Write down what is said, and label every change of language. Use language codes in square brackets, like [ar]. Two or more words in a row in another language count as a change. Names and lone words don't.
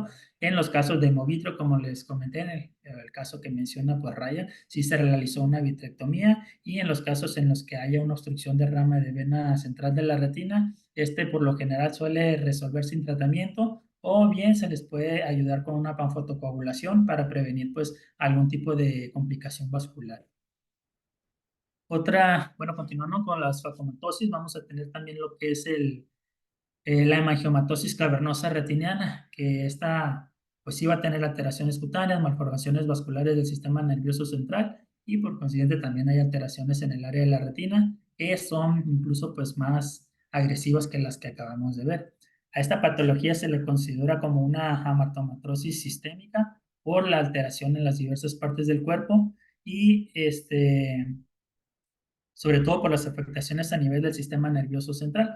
[es] En los casos de hemovitrio, como les comenté, en el caso que menciona pues Raya, sí se realizó una vitrectomía, y en los casos en los que haya una obstrucción de rama de vena central de la retina, por lo general suele resolver sin tratamiento, o bien se les puede ayudar con una panfotocoagulación para prevenir pues algún tipo de complicación vascular. Bueno, continuando con las facomatosis, vamos a tener también lo que es la hemangiomatosis cavernosa retiniana, que esta pues sí va a tener alteraciones cutáneas, malformaciones vasculares del sistema nervioso central, y por consiguiente también hay alteraciones en el área de la retina que son incluso pues más agresivas que las que acabamos de ver. A esta patología se le considera como una amatomatosis sistémica por la alteración en las diversas partes del cuerpo, y sobre todo por las afectaciones a nivel del sistema nervioso central.